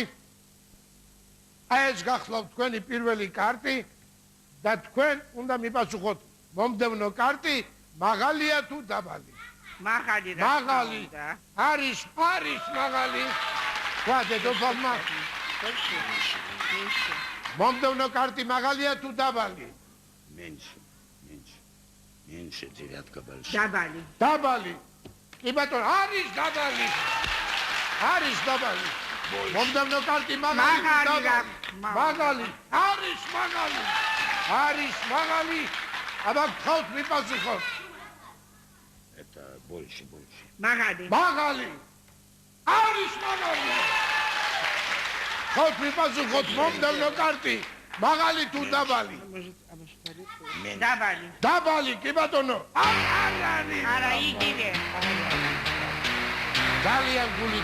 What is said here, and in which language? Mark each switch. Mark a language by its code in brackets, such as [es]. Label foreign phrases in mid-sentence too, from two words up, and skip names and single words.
[ka] აი ეს გახლავთ თქვენი პირველი კარტი და თქვენ უნდა მიპასუხოთ მომდევნო კარტი მაღალია თუ დაბალი? მაღალი რა. მაღალი. არის მაღალი. თქვა დედოფალმა. მომდევნო კარტი მაღალია თუ დაბალი? [ru] Меньше девятка большая. [ka] დაბალი. დაბალი. კი ბატონო, არის დაბალი. არის დაბალი. მომდევნო კარტი მაღალი. მაღალი. არის მაღალი. არის მაღალი. აბა გთხოვთ მიპასუხოთ. [ru] Это больше. [ka] მაღალი. მაღალი. არის მაღალი. გთხოვთ მიპასუხოთ მომდევნო კარტი მაღალი თუ დაბალი? დაბალი. დაბალი, კი ბატონო. არის. არა იგივე. ძალიან გული